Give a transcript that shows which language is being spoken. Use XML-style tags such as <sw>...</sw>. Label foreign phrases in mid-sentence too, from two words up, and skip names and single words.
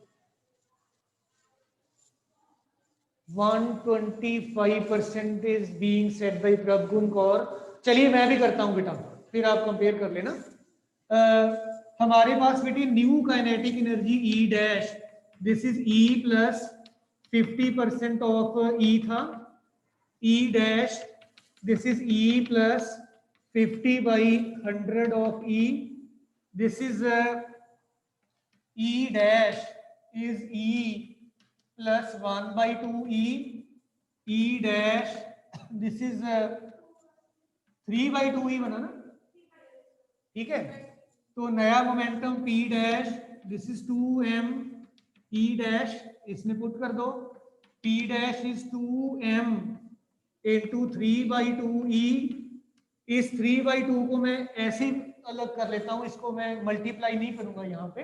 <en>125% is being set by प्रभुगुण कौर।</en> <hi>चलिए मैं भी करता हूं बेटा, फिर आप कंपेयर कर लेना। हमारे पास बेटी</hi> <en>new kinetic energy E dash, this is E plus 50% of E था, E dash, this is E plus 50 by 100 of E. This is E dash is E plus 1 by 2 E. E dash, this is 3 by 2 E</en> <hi>बना ना, ठीक है। तो नया</hi> <en>momentum P dash, this is 2m E dash,</en> <hi>इसमें पुट कर दो,</hi> <en>P dash is 2m into 3/2 E.</en> <hi>इस 3/2 को मैं ऐसे अलग कर लेता हूं, इसको मैं मल्टीप्लाई नहीं करूंगा यहाँ पे।</hi>